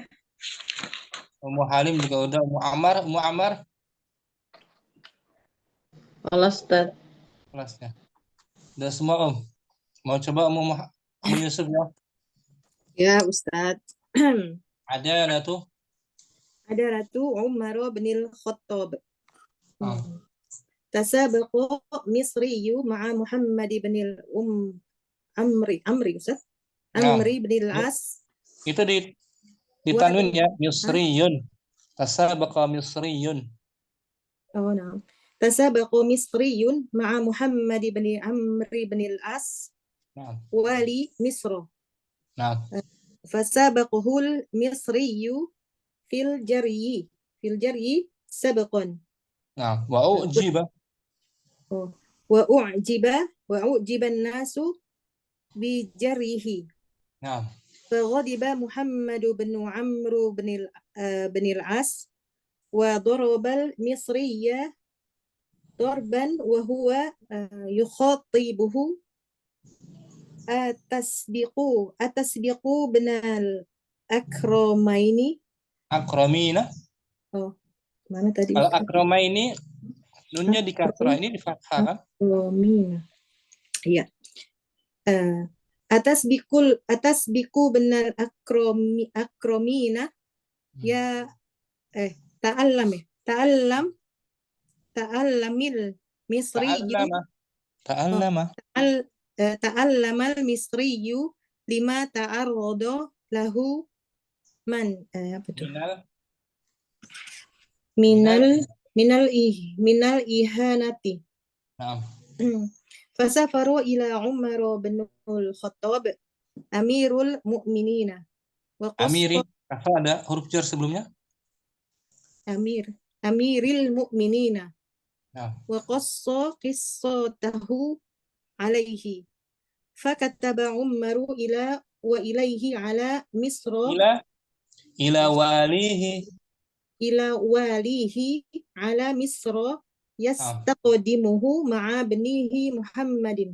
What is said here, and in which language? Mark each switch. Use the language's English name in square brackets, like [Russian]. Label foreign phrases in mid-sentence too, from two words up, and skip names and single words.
[Indonesian] Ummu Halim juga udah, Ummu Ammar Allah Ustaz. kelasnya. Udah semua Om. Mau coba Ummu Yusuf ya? Ya Ustaz. Ada tuh. Ada Ratu Umar bin Khattab. Ah. [Arabic] تسابق مصري مع محمد بن عمرو أستاذ. [Indonesian] Nah, Amri bin Al-As. itu ditanwin ya, Yusriyun. [Arabic] تسابق مصري. Oh, nah. تسابق مصري مع محمد بن عمرو بن العاص [Indonesian] Nah, [Arabic] والي مصر. [Indonesian] nah, [Arabic] فسبقه المصري في الجري سبقا. [Indonesian] nah, [Arabic] وأعجب. Oh. وأعجب الناس بجريه. [Indonesian] Nah, [Arabic] فغضب محمد بن عمرو بن العاص وضرب المصري ضربا وهو يخاطبه أتسبقوا بن الأكرمين. akramina. [Indonesian] Oh, mana tadi? Kalau akramaini nunnya di kasrah, ini di fathah kan? Akromina. Iya. [Arabic] Atasbiku benar akromina ya تعلم المصري Ta'allama. تعلم المصري لما تعرض له [Indonesian] apa tuh? [Arabic] من الإهانة. [Indonesian] Nah, [Arabic] فسافر إلى عمر بن الخطاب أمير المؤمنين و amiri. qassa [Indonesian] Apa ada huruf jar sebelumnya? [Arabic] أمير المؤمنين [Indonesian] Nah, [Arabic] وقص قصته عليه فكتب عمر إليه على مصر إلى واليه. إلى واليه على مصر يستقدمه مع ابنه محمد.